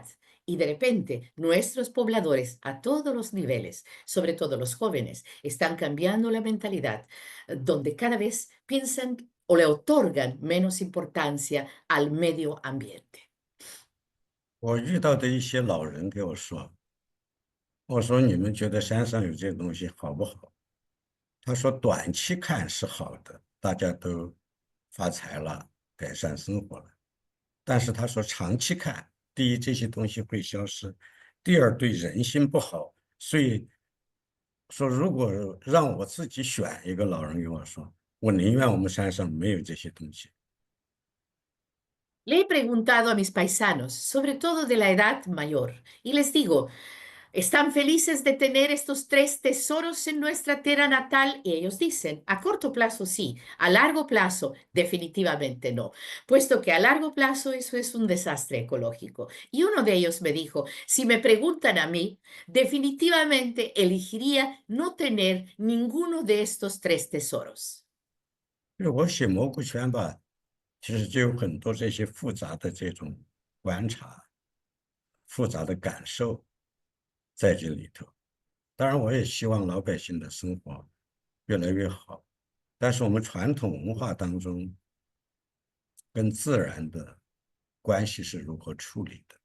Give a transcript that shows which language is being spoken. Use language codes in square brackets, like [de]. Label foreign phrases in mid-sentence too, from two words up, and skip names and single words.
[es] Y de repente nuestros pobladores a todos los niveles, sobre todo los jóvenes, están cambiando la mentalidad, donde cada vez piensan o le otorgan menos importancia al medio ambiente. [zh] 我遇到的一些老人给我说，我说你们觉得山上有这东西好不好？他说短期看是好的，大家都发财了，改善生活了。但是他说长期看，第一这些东西会消失，第二对人心不好。所以说，如果让我自己选一个老人跟我说，我宁愿我们山上没有这些东西。 [es] Le he preguntado a mis paisanos, sobre todo de la edad mayor, y les digo, ¿están felices de tener estos tres tesoros en nuestra tierra natal? Y ellos dicen, a corto plazo sí, a largo plazo definitivamente no, puesto que a largo plazo eso es un desastre ecológico. Y uno de ellos me dijo, si me preguntan a mí, definitivamente elegiría no tener ninguno de estos tres tesoros. [zh] 就是我写蘑菇圈吧，其实就有很多这些复杂的这种观察、复杂的感受在这里头。当然，我也希望老百姓的生活越来越好，但是我们传统文化当中跟自然的关系是如何处理的？